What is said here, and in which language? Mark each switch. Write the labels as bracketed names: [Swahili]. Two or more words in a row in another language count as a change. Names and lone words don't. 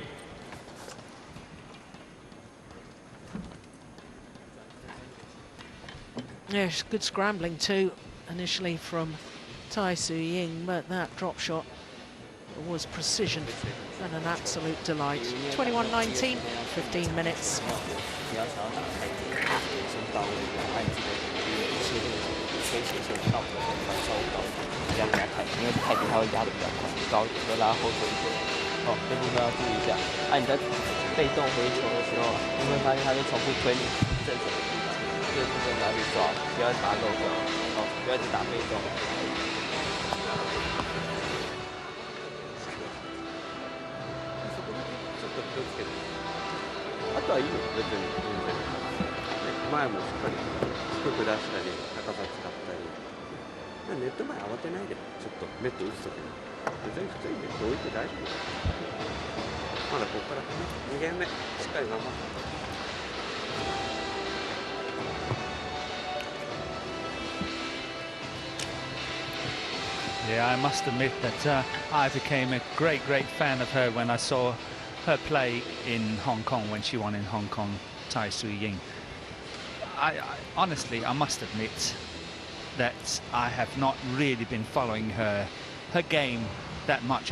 [English] Yes, good scrambling too, initially from T.T.Ying, but that drop shot was precision and an absolute delight. 21-19, 15 minutes. [Chinese] 你要想要打开一点，先到位，按这个一系列推斜线到的稍微高一点，不要给它太低，因为太低它会压得比较快，高就拉后腿一点。哦，这部分要注意一下。你在被动回球的时候，你会发现它就重复推你正手的地方，这个部分要去抓，不要打漏掉，哦，不要一直打被动。 [Japanese] あとはいいよ、別に全然。前もしっかり低く出したり、高さ使ったり。ネット前慌てないで、ちょっとネット打つときに。全然普通にネット置いて大丈夫。まだここから2ゲーム目、しっかり頑張って。 [English] Yeah, I must admit that I became a great fan of her when I saw her play in Hong Kong when she won in Hong Kong, T.T.Ying. I honestly, I must admit that I have not really been following her game that much.